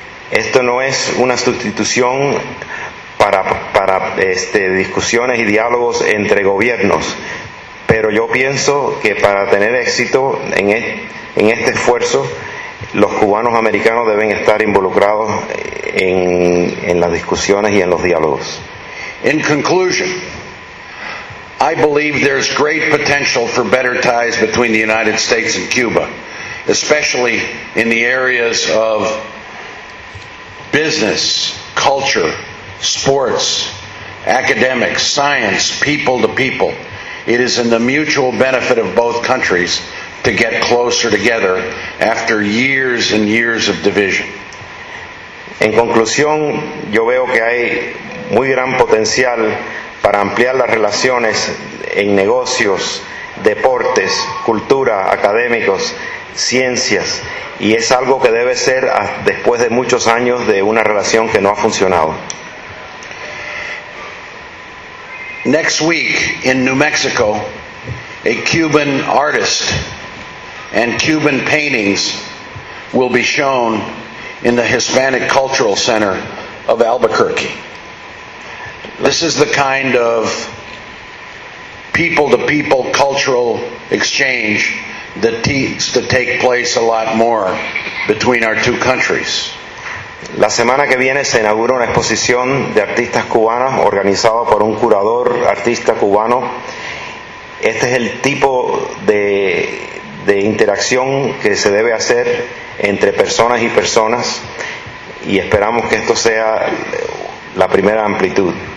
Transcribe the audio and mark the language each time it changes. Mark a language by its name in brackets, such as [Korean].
[Spanish] Esto no es una sustitución para discusiones y diálogos entre gobiernos, pero yo pienso que para tener éxito en este esfuerzo, los cubanos americanos deben estar involucrados en las discusiones y en los diálogos. [English] In conclusion, I believe there's great potential for better ties between the United States and Cuba, especially in the areas of business, culture, sports, academics, science, people to people. It is in the mutual benefit of both countries to get closer together after years and years of division. [Spanish] En conclusión, yo veo que hay muy gran potencial para ampliar las relaciones en negocios, deportes, cultura, académicos, ciencias, y es algo que debe ser después de muchos años de una relación que no ha funcionado. [English] Next week in New Mexico, a Cuban artist and Cuban paintings will be shown in the Hispanic Cultural Center of Albuquerque. This is the kind of people-to-people cultural exchange that needs to take place a lot more between our two countries. [Spanish] La semana que viene se inaugura una exposición de artistas cubanos organizada por un curador artista cubano. Este es el tipo de interacción que se debe hacer entre personas y personas, y esperamos que esto sea la primera amplitud.